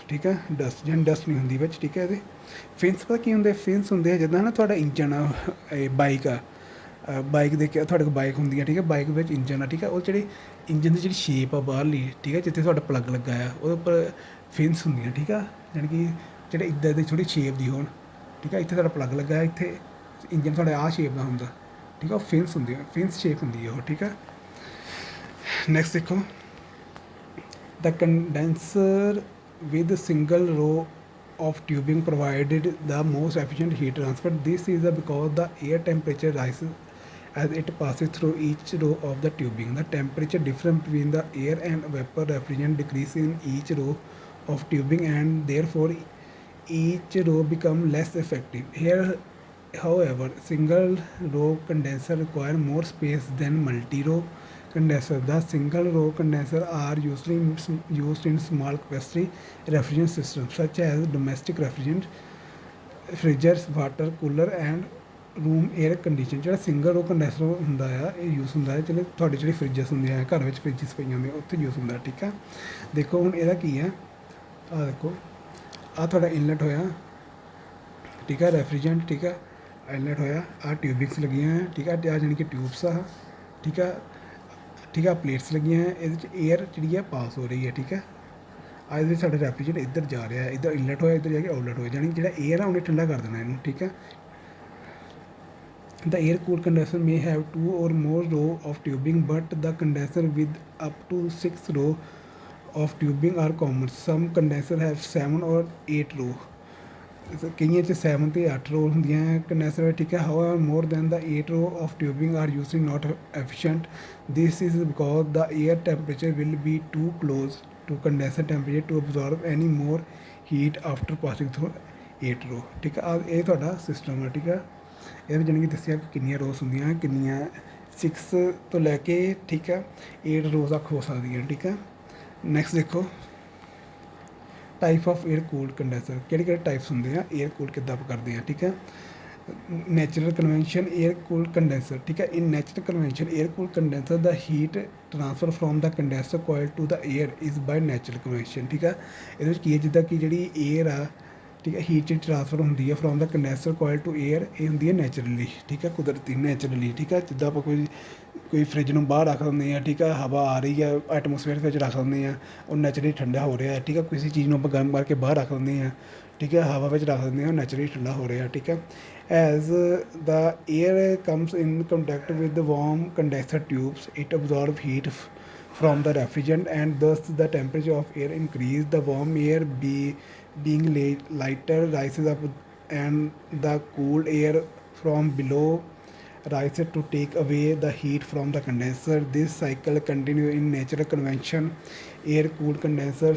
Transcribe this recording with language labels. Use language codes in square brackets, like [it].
[pa] ਠੀਕ ਹੈ, ਡਸਟ ਜਾਨੀ ਡਸਟ ਨਹੀਂ ਹੁੰਦੀ ਵਿੱਚ। ਠੀਕ ਹੈ, ਇਹਦੇ ਫਿਨਸ ਪਤਾ ਕੀ ਹੁੰਦੇ, ਫਿਨਸ ਹੁੰਦੇ ਆ ਜਿੱਦਾਂ ਨਾ ਤੁਹਾਡਾ ਇੰਜਨ ਆ, ਬਾਈਕ ਆ, ਬਾਈਕ ਦੇ ਕੇ ਤੁਹਾਡੇ ਕੋਲ ਬਾਈਕ ਹੁੰਦੀ ਆ, ਠੀਕ ਹੈ, ਬਾਈਕ ਵਿੱਚ ਇੰਜਨ ਆ, ਠੀਕ ਹੈ, ਉਹ ਜਿਹੜੀ ਇੰਜਨ ਦੀ ਜਿਹੜੀ ਸ਼ੇਪ ਆ ਬਾਹਰਲੀ, ਠੀਕ ਹੈ, ਜਿੱਥੇ ਤੁਹਾਡਾ ਪਲੱਗ ਲੱਗਾ ਆ ਉਹਦੇ ਉੱਪਰ ਫਿਨਸ ਹੁੰਦੀਆਂ। ਠੀਕ ਆ, ਜਾਣੀ ਕਿ ਜਿਹੜੇ ਇੱਦਾਂ ਦੀ ਥੋੜ੍ਹੀ ਸ਼ੇਪ ਦੀ ਹੋਣ। ਠੀਕ ਹੈ, ਇੱਥੇ ਤੁਹਾਡਾ ਪਲੱਗ ਲੱਗਾ, ਇੱਥੇ ਇੰਜਨ ਤੁਹਾਡਾ ਆਹ ਸ਼ੇਪ ਦਾ ਹੁੰਦਾ। ਠੀਕ ਆ, ਉਹ ਫਿਨਸ ਹੁੰਦੀ ਆ, ਫਿਨਸ ਸ਼ੇਪ ਹੁੰਦੀ ਆ ਉਹ। ਠੀਕ ਹੈ, ਨੈਕਸਟ ਦੇਖੋ, [en] the condenser with single row of tubing provided the most efficient heat transfer. This is because the air temperature rises as it passes through each row of the tubing. The temperature difference between the air and vapor refrigerant decreases in each row of tubing and therefore each row become less effective. Here, however, single row condenser require more space than multi-row condenser. The single row condenser are usually used in small capacity refrigerant systems such as domestic refrigerant, fridges, water cooler and room air conditioner। [pa] ਜਿਹੜਾ single ਰੋ condenser ਹੁੰਦਾ ਆ ਇਹ use ਹੁੰਦਾ ਹੈ, ਚਲੋ ਤੁਹਾਡੀ ਜਿਹੜੀ ਫਰਿੱਜਸ ਹੁੰਦੀਆਂ ਘਰ ਵਿੱਚ ਫਰਿੱਜਸ ਪਈਆਂ ਹੁੰਦੀਆਂ ਉੱਥੇ ਯੂਜ਼ ਹੁੰਦਾ। ਠੀਕ ਆ, ਦੇਖੋ ਹੁਣ ਇਹਦਾ ਕੀ ਆ, ਆਹ ਦੇਖੋ, ਆਹ ਤੁਹਾਡਾ ਇਨਲੈਟ ਹੋਇਆ, ਠੀਕ ਹੈ, ਰੈਫਰੀਜਰੈਂਟ। ਠੀਕ ਹੈ, ਆਈਲੈਟ ਹੋਇਆ, ਆ ਟਿਊਬਿੰਗਸ ਲੱਗੀਆਂ ਹੈ, ਠੀਕ ਹੈ, ਆ ਜਾਣੀ ਕਿ ਟਿਊਬਸ ਆ, ਠੀਕ ਹੈ, ਠੀਕ ਹੈ, ਪਲੇਟਸ ਲੱਗੀਆਂ ਹੈ, ਇਹਦੇ 'ਚ ਏਅਰ ਜਿਹੜੀ ਹੈ ਪਾਸ ਹੋ ਰਹੀ ਹੈ, ਠੀਕ ਹੈ। ਆ ਇਹਦੇ ਵਿੱਚ ਸਾਡਾ ਰੈਫ੍ਰਿਜਰੇਟਰ ਇੱਧਰ ਜਾ ਰਿਹਾ ਹੈ, ਇੱਧਰ ਇਨਲੈਟ ਹੋਇਆ, ਇੱਧਰ ਜਾ ਕੇ ਆਊਟਲੈਟ ਹੋਇਆ, ਜਾਣੀ ਜਿਹੜਾ ਏਅਰ ਆ ਉਹਨੇ ਠੰਡਾ ਕਰ ਦੇਣਾ ਇਹਨੂੰ, ਠੀਕ ਹੈ। [en] The air-cooled condenser may have 2 or more rows of tubing, but the condenser with up to 6 rows of tubing are common. Some condensers have 7 or 8 rows. [pa] ਕਈਆਂ 'ਚ 7 ਤੇ 8 ਰੋ ਹੁੰਦੀਆਂ ਹੈ ਕੰਡੈਂਸਰ ਵਿੱਚ, ਠੀਕ ਹੈ। [en] However, more than the 8 rows of tubing are usually not efficient. This is because the air temperature will be too close to condenser temperature to absorb any more heat after passing through 8 rows, [pa] ਠੀਕ ਹੈ। ਇਹ ਤੁਹਾਡਾ system ਹੈ, ਠੀਕ ਹੈ। ਇਹਦੇ ਵਿੱਚ ਜਾਣੀ ਕਿ ਦੱਸਿਆ ਕਿ ਕਿੰਨੀਆਂ ਰੋਜ਼ ਹੁੰਦੀਆਂ, ਕਿੰਨੀਆਂ 6 ਤੋਂ ਲੈ ਕੇ, ਠੀਕ ਹੈ, 8 ਰੋਜ਼ ਤੱਕ ਹੋ ਸਕਦੀਆਂ, ਠੀਕ ਹੈ। ਨੈਕਸਟ ਦੇਖੋ type of air cooled condenser, ਕਿਹੜੇ ਕਿਹੜੇ ਟਾਈਪਸ ਹੁੰਦੇ ਆ, ਏਅਰ ਕੂਲ ਕਿੱਦਾਂ ਆਪਾਂ ਕਰਦੇ ਹਾਂ, ਠੀਕ ਹੈ। [en] natural convection air cooled condenser, [pa] ਠੀਕ ਹੈ। [en] In natural convection air cooled condenser the heat transfer from the condenser coil to the air is by natural convection, ਠੀਕ ਹੈ। [pa] ਇਹਦੇ ਵਿੱਚ ਕੀ ਹੈ, ਜਿੱਦਾਂ ਕਿ ਜਿਹੜੀ ਏਅਰ ਆ, ਠੀਕ ਹੈ, ਹੀਟ 'ਚ ਟ੍ਰਾਂਸਫਰ ਹੁੰਦੀ ਹੈ [en] from the condenser coil to air, [pa] ਇਹ ਹੁੰਦੀ ਹੈ ਨੈਚੁਰਲੀ, ਠੀਕ ਹੈ, ਕੁਦਰਤੀ ਨੈਚੁਰਲੀ, ਠੀਕ ਹੈ। ਜਿੱਦਾਂ ਆਪਾਂ ਕੋਈ ਫਰਿੱਜ ਨੂੰ ਬਾਹਰ ਰੱਖ ਦਿੰਦੇ ਹਾਂ, ਠੀਕ ਹੈ, ਹਵਾ ਆ ਰਹੀ ਹੈ ਐਟਮੋਸਫੇਅਰ ਵਿੱਚ ਰੱਖ ਦਿੰਦੇ ਹਾਂ, ਉਹ ਨੈਚੁਰਲੀ ਠੰਡਾ ਹੋ ਰਿਹਾ, ਠੀਕ ਹੈ। ਕਿਸੇ ਚੀਜ਼ ਨੂੰ ਆਪਾਂ ਗਰਮ ਕਰਕੇ ਬਾਹਰ ਰੱਖ ਦਿੰਦੇ ਹਾਂ, ਠੀਕ ਹੈ, ਹਵਾ ਵਿੱਚ ਰੱਖ ਦਿੰਦੇ ਹਾਂ, ਉਹ ਨੈਚੁਰਲੀ ਠੰਡਾ ਹੋ ਰਿਹਾ, ਠੀਕ ਹੈ। [en] As the air comes in contact with the warm condenser tubes, it absorb heat from the refrigerant and thus the temperature of air increase. The warm air being lighter rises up and the cooled air from below rises to take away the heat from the condenser. This cycle continues in natural convection air cooled condenser.